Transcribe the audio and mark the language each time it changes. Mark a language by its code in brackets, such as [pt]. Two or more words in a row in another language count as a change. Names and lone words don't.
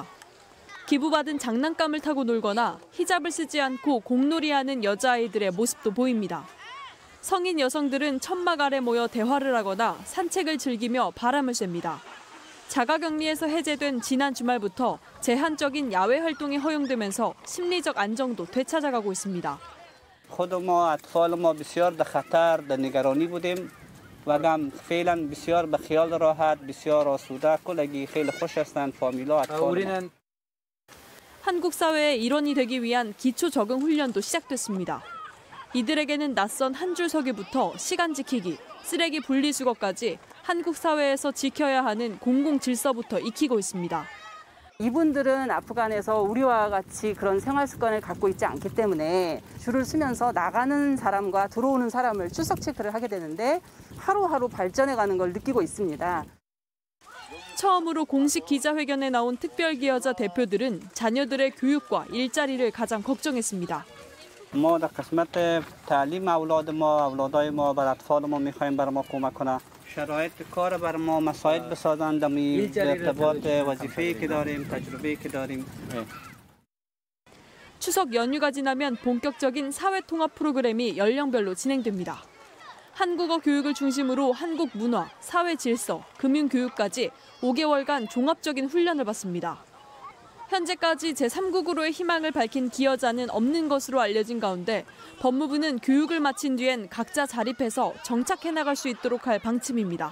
[ko] 기부받은 장난감을 타고 놀거나 히잡을 쓰지 않고 공놀이하는 여자아이들의 모습도 보입니다. 성인 여성들은 천막 아래 모여 대화를 하거나 산책을 즐기며 바람을 쐐니다. 자가격리에서 해제된 지난 주말부터 제한적인 야외 활동이 허용되면서 심리적 안정도 되찾아가고 있습니다. [fa] خود ما اطفال ما بسیار در خطر در نگرانی بودیم و هم فعلا بسیار به خیال راحت بسیار آسوده کلگی خیلی خوش هستند فامیلا اطفال [ko] 한국 사회의 일원이 되기 위한 기초 적응 훈련도 시작됐습니다. 이들에게는 낯선 한 줄 서기부터 시간 지키기, 쓰레기 분리수거까지 한국 사회에서 지켜야 하는 공공 질서부터 익히고 있습니다. 이분들은 아프간에서 우리와 같이 그런 생활 습관을 갖고 있지 않기 때문에 줄을 서면서 나가는 사람과 들어오는 사람을 출석 체크를 하게 되는데 하루하루 발전해가는 걸 느끼고 있습니다. 처음으로 공식 기자회견에 나온 특별기여자 대표들은 자녀들의 교육과 일자리를 가장 걱정했습니다. [fa] ما در قسمت تعلیم اولاد ما اولادای ما بر اطفال ما می‌خوایم بر ما کمک کنه شرایط کار بر ما مساعد بسازند در ارتباط وظیفه‌ای که داریم تجربه‌ای که داریم [ko] 추석 연휴가 지나면 본격적인 사회 통합 프로그램이 연령별로 진행됩니다. 한국어 교육을 중심으로 한국 문화, 사회 질서, 금융 교육까지 5개월간 종합적인 훈련을 받습니다. 현재까지 제3국으로의 희망을 밝힌 기여자는 없는 것으로 알려진 가운데 법무부는 교육을 마친 뒤엔 각자 자립해서 정착해 나갈 수 있도록 할 방침입니다.